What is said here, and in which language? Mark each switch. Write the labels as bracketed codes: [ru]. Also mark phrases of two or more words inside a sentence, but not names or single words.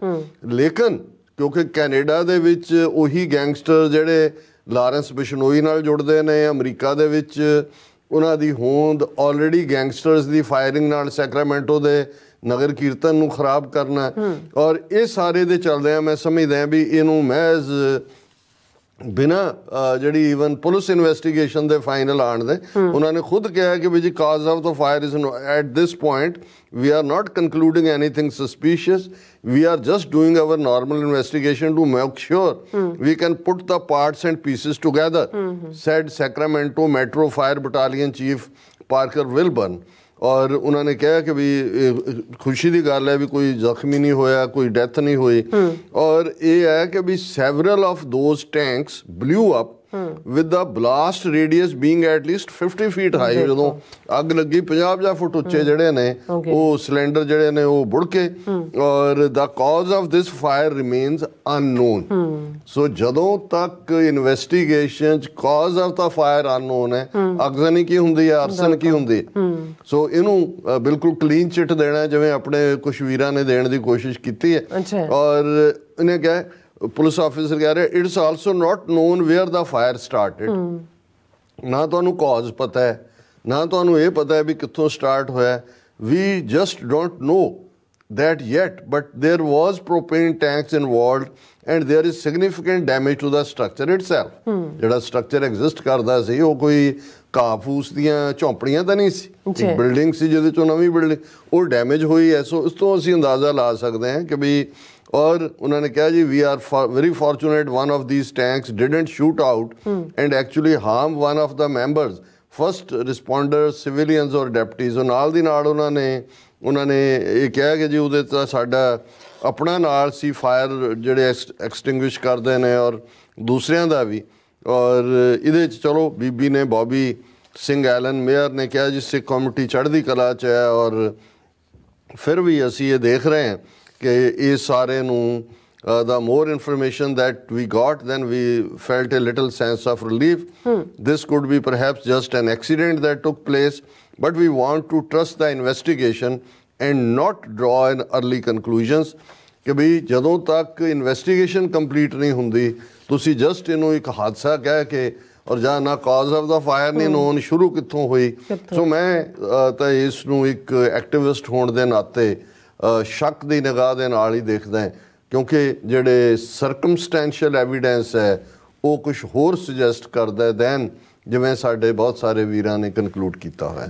[pa] ਲੇਕਿਨ ਕਿਉਂਕਿ ਕੈਨੇਡਾ ਦੇ ਵਿੱਚ ਉਹੀ ਗੈਂਗਸਟਰ ਜਿਹੜੇ ਲਾਰੈਂਸ ਬਿਸ਼ਨੋਈ ਨਾਲ ਜੁੜਦੇ ਨੇ, ਅਮਰੀਕਾ ਦੇ ਵਿੱਚ ਉਹਨਾਂ ਦੀ ਹੋਂਦ ਆਲਰੇਡੀ ਗੈਂਗਸਟਰਸ ਦੀ ਫਾਇਰਿੰਗ ਨਾਲ ਸੈਕਰਾਮੈਂਟੋ ਦੇ ਨਗਰ ਕੀਰਤਨ ਨੂੰ ਖਰਾਬ ਕਰਨਾ, ਔਰ ਇਹ ਸਾਰੇ ਦੇ ਚੱਲਦਿਆਂ ਮੈਂ ਸਮਝਦਾ ਵੀ ਇਹਨੂੰ ਮਹਿਜ਼ ਬਿਨਾਂ ਜਿਹੜੀ ਈਵਨ ਪੁਲਿਸ ਇਨਵੈਸਟੀਗੇਸ਼ਨ ਦੇ ਫਾਈਨਲ ਆਉਣ ਦੇ, ਉਹਨਾਂ ਨੇ ਖੁਦ ਕਿਹਾ ਕਿ ਵੀ ਜੀ [en] cause of the fire is at this point we are not concluding anything suspicious, we are just doing our normal investigation to make sure we can put the parts and pieces together, said Sacramento Metro Fire Battalion Chief Parker Wilburn। [pa] ਔਰ ਉਹਨਾਂ ਨੇ ਕਿਹਾ ਕਿ ਵੀ ਖੁਸ਼ੀ ਦੀ ਗੱਲ ਹੈ ਵੀ ਕੋਈ ਜ਼ਖਮੀ ਨਹੀਂ ਹੋਇਆ, ਕੋਈ ਡੈਥ ਨਹੀਂ ਹੋਈ। ਔਰ ਇਹ ਹੈ ਕਿ ਵੀ [en] several of those tanks blew up with the blast radius being at least 50 feet high। [pa] ਜਦੋਂ ਅੱਗ ਲੱਗੀ 50 ਫੁੱਟ ਉੱਚੇ ਜਿਹੜੇ ਨੇ ਉਹ ਸਿਲੰਡਰ ਜਿਹੜੇ ਨੇ ਉਹ ਬੁੜ ਕੇ, ਔਰ [en] the cause of this fire remains unknown। [pa] ਸੋ ਜਦੋਂ ਤੱਕ ਇਨਵੈਸਟੀਗੇਸ਼ਨ ਚ [en] cause of the fire unknown [pa] ਹੈ, ਅਗਜ਼ਨੀ ਕੀ ਹੁੰਦੀ ਹੈ, ਅਰਸਨ ਕੀ ਹੁੰਦੀ ਹੈ। ਸੋ ਇਹਨੂੰ ਬਿਲਕੁਲ [en] clean chit [pa] ਦੇਣਾ ਜਿਵੇਂ ਆਪਣੇ ਕੁਛ ਵੀਰਾਂ ਨੇ ਦੇਣ ਦੀ ਕੋਸ਼ਿਸ਼ ਕੀਤੀ ਹੈ। ਔਰ ਇਹਨੇ ਕਿਹਾ [en] police officer [pa] ਕਹਿ ਰਿਹਾ [en] it's also not known where the fire started. [pa] ਨਾ ਤੁਹਾਨੂੰ ਕਾਜ਼ ਪਤਾ ਹੈ, ਨਾ ਤੁਹਾਨੂੰ ਇਹ ਪਤਾ ਹੈ ਵੀ ਕਿੱਥੋਂ ਸਟਾਰਟ ਹੋਇਆ। [en] we just don't know that yet, but there was propane tanks involved and there is significant damage to the structure itself। [pa] ਜਿਹੜਾ [en] structure exist [pa] ਕਰਦਾ ਸੀ ਉਹ ਕੋਈ ਘਾਹ ਫੂਸ ਦੀਆਂ ਝੌਂਪੜੀਆਂ ਤਾਂ ਨਹੀਂ ਸੀ, ਇੱਕ ਬਿਲਡਿੰਗ ਸੀ ਜਿਹਦੇ ਚੋਂ ਨਵੀਂ ਬਿਲਡਿੰਗ ਉਹ ਡੈਮੇਜ ਹੋਈ ਹੈ। ਸੋ ਇਸ ਤੋਂ ਅਸੀਂ ਅੰਦਾਜ਼ਾ ਲਾ ਸਕਦੇ ਹਾਂ ਕਿ ਵੀ, ਔਰ ਉਹਨਾਂ ਨੇ ਕਿਹਾ ਜੀ [en] we are very fortunate one of these tanks didn't shoot out and actually harm one of the members, first responders, civilians or deputies। [pa] ਨਾਲ ਦੀ ਨਾਲ ਉਹਨਾਂ ਨੇ ਇਹ ਕਿਹਾ ਕਿ ਜੀ ਉਹਦੇ ਤਾਂ ਸਾਡਾ ਆਪਣਾ ਨਾਲ ਸੀ, ਫਾਇਰ ਜਿਹੜੇ ਐਕਸਟਿੰਗੁਇਸ਼ ਕਰਦੇ ਨੇ ਔਰ ਦੂਸਰਿਆਂ ਦਾ ਵੀ। ਔਰ ਇਹਦੇ 'ਚ ਚਲੋ ਬੀਬੀ ਨੇ ਬੌਬੀ ਸਿੰਘ ਐਲਨ ਮੇਅਰ ਨੇ ਕਿਹਾ ਜੀ ਸਿੱਖ ਕਮਿਊਨਿਟੀ ਚੜ੍ਹਦੀ ਕਲਾ 'ਚ ਹੈ, ਔਰ ਫਿਰ ਵੀ ਅਸੀਂ ਇਹ ਦੇਖ ਰਹੇ ਹਾਂ ਕਿ ਇਹ ਸਾਰੇ ਨੂੰ [en] the more information that we got, then we felt a little sense of relief. This could be perhaps just an accident that took place, but we want to trust the investigation and not draw an early conclusions. [pa] ਕਿ ਬਈ ਜਦੋਂ ਤੱਕ [en] investigation complete [pa] ਨਹੀਂ ਹੁੰਦੀ ਤੁਸੀਂ ਜਸਟ ਇਹਨੂੰ ਇੱਕ ਹਾਦਸਾ ਕਹਿ ਕੇ ਔਰ ਜਾਂ ਨਾ [en] cause of the fire [pa] ਨਹੀਂ ਨੋਨ ਸ਼ੁਰੂ ਕਿੱਥੋਂ ਹੋਈ। ਸੋ ਮੈਂ ਤਾਂ ਇਸ ਨੂੰ ਇੱਕ ਐਕਟਿਵਿਸਟ ਹੋਣ ਦੇ ਨਾਤੇ ਸ਼ੱਕ ਦੀ ਨਿਗਾਹ ਦੇ ਨਾਲ ਹੀ ਦੇਖਦਾ, ਕਿਉਂਕਿ ਜਿਹੜੇ [en] circumstantial evidence [pa] ਹੈ ਉਹ ਕੁਝ ਹੋਰ ਸੁਜੈਸਟ ਕਰਦਾ ਦੈਨ ਜਿਵੇਂ ਸਾਡੇ ਬਹੁਤ ਸਾਰੇ ਵੀਰਾਂ ਨੇ ਕਨਕਲੂਡ ਕੀਤਾ ਹੋਇਆ।